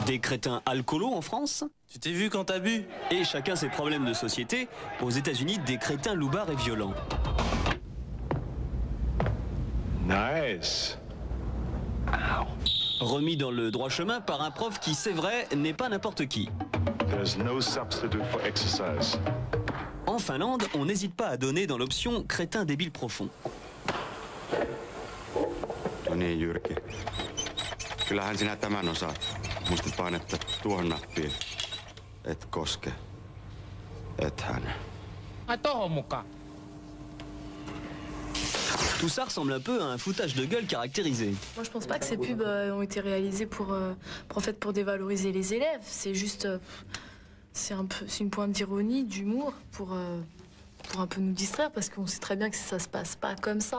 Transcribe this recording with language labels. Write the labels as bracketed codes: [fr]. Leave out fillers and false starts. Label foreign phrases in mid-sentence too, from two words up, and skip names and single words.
[fr] Des crétins alcoolos en France? Tu t'es vu quand t'as bu? Et chacun ses problèmes de société. Aux États-Unis, des crétins loubards et violents. Nice. Remis dans le droit chemin par un prof qui, c'est vrai, n'est pas n'importe qui. [en] There's no substitute for exercise. [fr] En Finlande, on n'hésite pas à donner dans l'option crétin débile profond. [fi] No niin, Jyrki. Kyllähän sinä tämän osaat. Musta painetta tuohon nappiin. Et koske. Ethän. Ai tohon mukaan. [fr] Tout ça ressemble un peu à un foutage de gueule caractérisé. Moi, je pense pas que ces pubs ont été réalisées pour dévaloriser les élèves. C'est juste... c'est une pointe d'ironie, d'humour, pour un peu nous distraire, parce qu'on sait très bien que ça se passe pas comme ça.